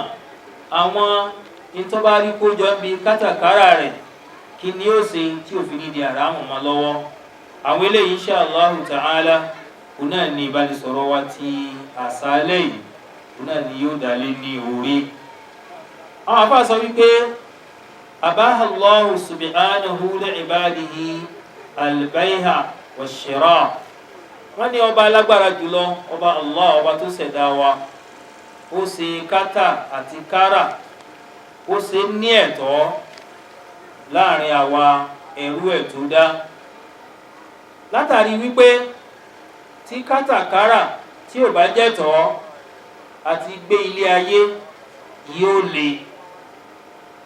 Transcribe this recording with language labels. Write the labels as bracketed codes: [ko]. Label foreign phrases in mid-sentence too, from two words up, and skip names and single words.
[yo] àwọn ìtọ́bárí kójọ bí kátàkárà rẹ̀ kí ni ó ṣe tí ò fi ní di àràmù mọ́ lọ́wọ́? àwọn eléyìí [ar] insha Allahu ta'ala [yo] òun náà ní ìbánisọ̀rọ̀ wa ti àṣálẹ́ yìí, òun náà ni yóò dálé ní orí. àwọn afá sọ wípé [ar] abaha Allahu subhanahu li ibadihi al-bay'a wash-shira'. [yo] wọ́n ní ọba alágbára jùlọ, ọba Allah, ọba tó ṣẹ̀dá wa, ó ṣe kátà àti kárà, ó ṣe ní ẹ̀tọ́ láàrin àwa ẹrú ẹ̀ tó dá. látàrí wípé tí kátàkárà tí ò bá jẹ́tọ́ àti gbé ilé ayé yóò le.